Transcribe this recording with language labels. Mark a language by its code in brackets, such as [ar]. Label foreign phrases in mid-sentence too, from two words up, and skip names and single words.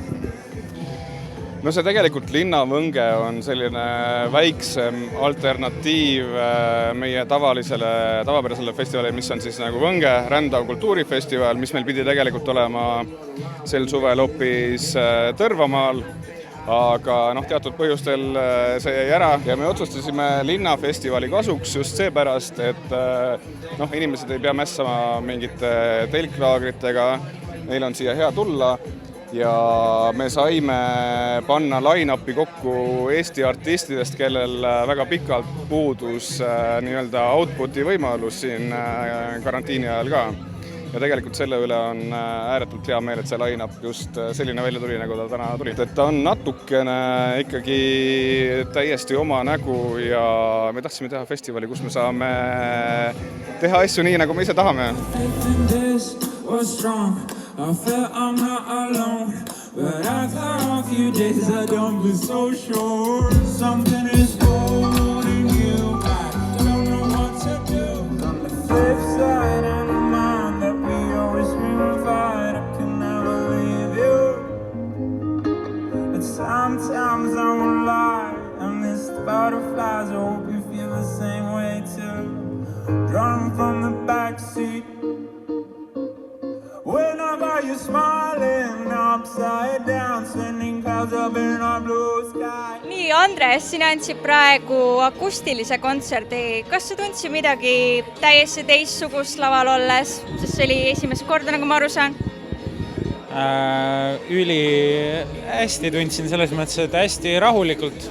[et] No see tegelikult Linnavõnge on selline väiksem alternatiiv meie tavapärasele festivalile, mis on siis nagu Võnge rändav kultuurifestival, mis meil pidi tegelikult olema sel suvel hoopis Tõrvamaal, aga teatud põhjustel see jäi ära ja me otsustasime linnafestivali kasuks just seepärast, et inimesed ei pea mässama mingite telklaagritega, neil on siia hea tulla. Ja me saime panna line-upi kokku Eesti artistidest, kellel väga pikalt puudus nii-öelda outputi võimalus siin karantiini ajal ka. Ja tegelikult selle üle on ääretult hea meel, et see line-up just selline välja tuli, nagu ta täna tuli. Et ta on natukene ikkagi täiesti oma nägu ja me tahtsime teha festivali, kus me saame teha asju nii, nagu me ise tahame. [en] I felt I'm not alone, but after a few days I don't feel so sure. Something is holding you back, don't know what to do. On the flip side, I remind that we always fight. I can never leave you. And sometimes I won't lie, I miss the butterflies. I hope you feel the same way too. Drunk from the backseat, when I got you smiling upside down, sending clouds up in our blue sky. [et] Nii, Andres, sina andsid praegu akustilise kontserdi. Kas sa tundsid midagi täiesti teistsugust laval olles? Sest see oli esimest korda, nagu ma aru saan. Üli hästi tundsin selles mõttes, et hästi rahulikult.